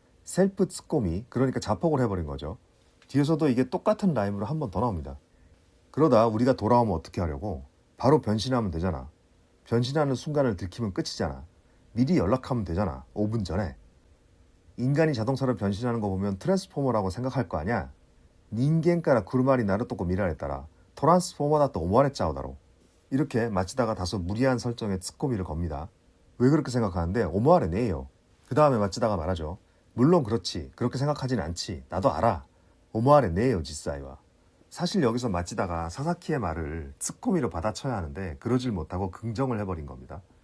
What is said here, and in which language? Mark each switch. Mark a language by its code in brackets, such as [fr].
[ko] 셀프ツッコミ그러니까 자폭을 해버린 거죠. 뒤에서도 이게 똑같은 라임으로 한 번 더 나옵니다. 그러다 우리가 돌아오면 어떻게 하려고? 바로 변신하면 되잖아. 변신하는 순간을 들키면 끝이잖아. 미리 연락하면 되잖아. 5분 전에. 인간이 자동차로 변신하는 거 보면 트랜스포머라고 생각할 거 아니야. [ja] 닌겐から 車になるとこ見られたら トランスフォーマーだと思われちゃうだろ. [ko] 이렇게 마치다가 다소 무리한 설정에ツッコミ를 겁니다. 왜 그렇게 생각하는데 오모아레네요. 그 다음에 마치다가 말하죠. 물론 그렇지. 그렇게 생각하진 않지. 나도 알아. 오모아레네요実際は. 사실 여기서 마치다가 사사키의 말을ツッコミ로 받아쳐야 하는데 그러질 못하고 긍정을 해버린 겁니다.